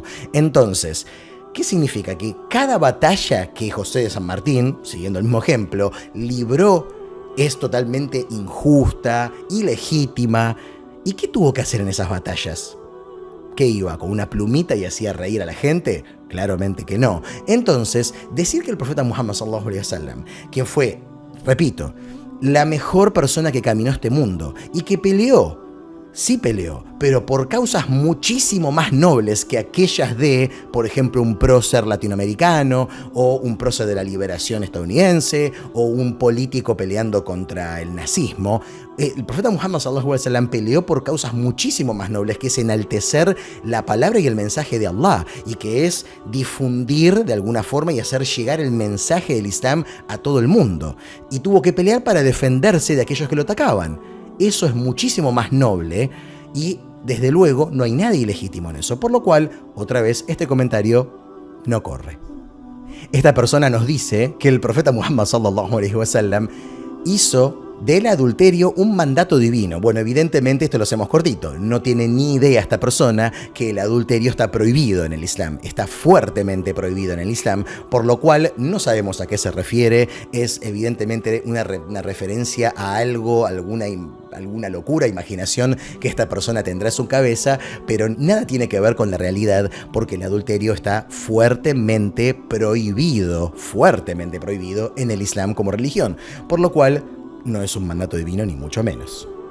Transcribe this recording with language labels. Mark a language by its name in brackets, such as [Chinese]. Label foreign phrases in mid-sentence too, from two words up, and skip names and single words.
[Spanish] Entonces, ¿qué significa? Que cada batalla que José de San Martín, siguiendo el mismo ejemplo, libró es totalmente injusta, ilegítima. ¿Y qué tuvo que hacer en esas batallas? ¿Qué iba? ¿Con una plumita y hacía reír a la gente? Claramente que no. Entonces, decir que el profeta Muhammad [Arabic] صلى الله عليه وسلم, [Spanish] quien fue, repito, la mejor persona que caminó este mundo y que peleó, sí peleó, pero por causas muchísimo más nobles que aquellas de, por ejemplo, un prócer latinoamericano o un prócer de la liberación estadounidense o un político peleando contra el nazismo. El profeta Muhammad [Arabic] صلى الله عليه وسلم [Spanish] peleó por causas muchísimo más nobles, que es enaltecer la palabra y el mensaje de Allah, y que es difundir de alguna forma y hacer llegar el mensaje del Islam a todo el mundo. Y tuvo que pelear para defenderse de aquellos que lo atacaban. Eso es muchísimo más noble y, desde luego, no hay nada ilegítimo en eso. Por lo cual, otra vez, este comentario no corre. Esta persona nos dice que el profeta Muhammad [Arabic] صلى الله عليه وسلم [Spanish] hizo del adulterio un mandato divino. Bueno, evidentemente esto lo hacemos cortito. No tiene ni idea esta persona que el adulterio está prohibido en el Islam. Está fuertemente prohibido en el Islam, por lo cual no sabemos a qué se refiere. Es evidentemente una referencia a algo, alguna locura, imaginación que esta persona tendrá en su cabeza, pero nada tiene que ver con la realidad, porque el adulterio está fuertemente prohibido en el Islam como religión, por lo cual no es un mandato divino ni mucho menos.